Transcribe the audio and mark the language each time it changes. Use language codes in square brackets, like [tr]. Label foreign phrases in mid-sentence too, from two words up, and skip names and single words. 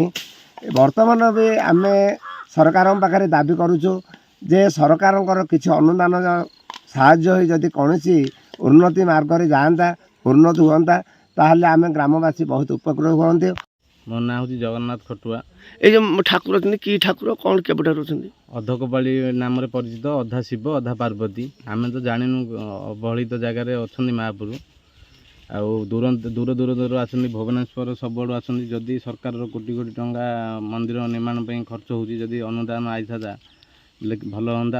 [or] ବର୍ତ୍ତମାନ ବି ଆମେ ସରକାରଙ୍କ ପାଖରେ ଦାବି କରୁଛୁ ଯେ ସରକାରଙ୍କର କିଛି ଅନୁଦାନ ସାହାଯ୍ୟ ହୋଇ ଯଦି କୌଣସି ଉନ୍ନତି ମାର୍ଗରେ ଯାଆନ୍ତା, ଉନ୍ନତି ହୁଅନ୍ତା, ତାହେଲେ ଆମେ ଗ୍ରାମବାସୀ ବହୁତ ଉପକୃତ ହୁଅନ୍ତେ। ମୋ ନାଁ ହେଉଛି ଜଗନ୍ନାଥ ଖଟୁଆ। ଏଇ ଯେ ଠାକୁର অଛନ୍ତି କି ଠାକୁର କ'ଣ କେବେଠାରୁ ଅଛନ୍ତି? ଅର୍ଦ୍ଧକପାଳି ନାମରେ ପରିଚିତ, ଅଧା ଶିବ ଅଧା ପାର୍ବତୀ। ଆମେ ତ ଜାଣିନୁ ଅବହେଳିତ ଜାଗାରେ ଅଛନ୍ତି ମହାପୁରୁ। ଆଉ ଦୂର ଦୂରରୁ ଆସନ୍ତି, ଭୁବନେଶ୍ୱର ସବୁଆଡ଼ୁ ଆସନ୍ତି। ଯଦି ସରକାରର କୋଟି କୋଟି ଟଙ୍କା ମନ୍ଦିର ନିର୍ମାଣ ପାଇଁ ଖର୍ଚ୍ଚ ହେଉଛି, ଯଦି ଅନୁଦାନ ଆଇଥାନ୍ତା ହେଲେ ଭଲ ହୁଅନ୍ତା।